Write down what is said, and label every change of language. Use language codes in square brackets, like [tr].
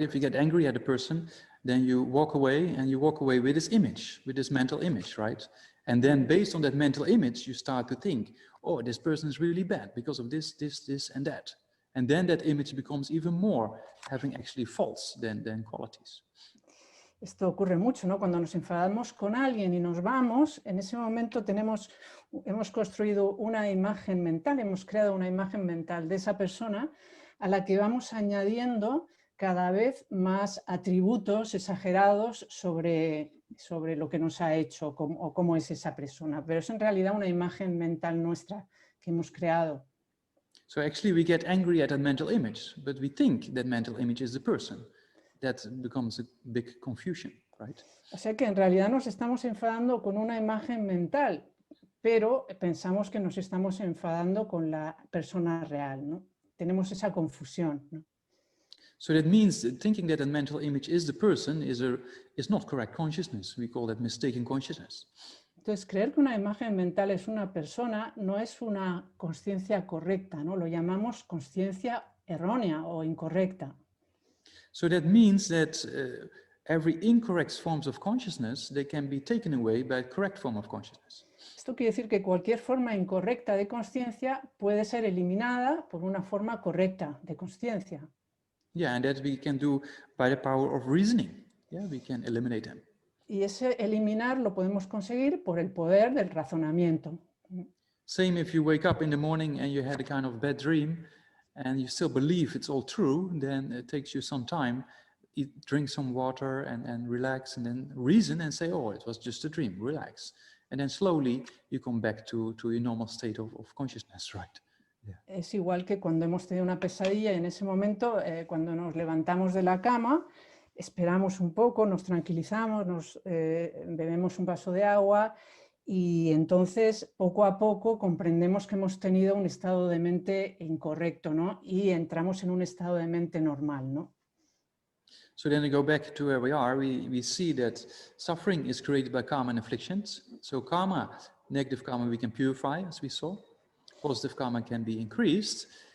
[en] If you get angry at a person, then you walk away and you walk away with this image, with this mental image, right? And then based on that mental image, you start to think, oh, this person is really bad because of this, this, and that. And then that image becomes even more having actually faults than qualities. [es] Esto ocurre mucho, ¿no? Cuando nos enfadamos con alguien y nos vamos, en ese momento hemos construido una imagen mental, hemos creado una imagen mental de esa persona a la que vamos añadiendo cada vez más atributos exagerados sobre lo que nos ha hecho o cómo es esa persona. Pero es en realidad una imagen mental nuestra que hemos creado. [en] So actually we get angry at that mental image, but we think that mental image is the person. That becomes a big confusion, right? [es] O sea que en realidad nos estamos enfadando con una imagen mental, pero pensamos que nos estamos enfadando con la persona real, ¿no? Tenemos esa confusión, ¿no? [en] So that means that thinking that a mental image is the person is not correct consciousness. We call that mistaken consciousness. [es] Entonces, creer que una imagen mental es una persona no es una consciencia correcta, ¿no? Lo llamamos consciencia errónea o incorrecta. [en] So that means that every incorrect forms of consciousness, they can be taken away by a correct form of consciousness. [es] Esto quiere decir que cualquier forma incorrecta de consciencia puede ser eliminada por una forma correcta de consciencia. [en] Yeah, and that we can do by the power of reasoning. Yeah, we can eliminate them. [es] Y ese eliminar lo podemos conseguir por el poder del razonamiento. [en] Same if you wake up in the morning and you had a kind of bad dream and you still believe it's all true, then it takes you some time. Drink some water and relax and then reason and say, oh, it was just a dream, relax. And then slowly you come back to your normal state of consciousness, right? Yeah. [es] Es igual que cuando hemos tenido una pesadilla y en ese momento, cuando nos levantamos de la cama, esperamos un poco, nos tranquilizamos, bebemos un vaso de agua y entonces poco a poco comprendemos que hemos tenido un estado de mente incorrecto, ¿no? Y entramos en un estado de mente normal, ¿no? [en] So then we go back to where we are. We see that suffering is created by karma and afflictions. So karma, negative karma, we can purify, as we saw. Positive karma can be increased.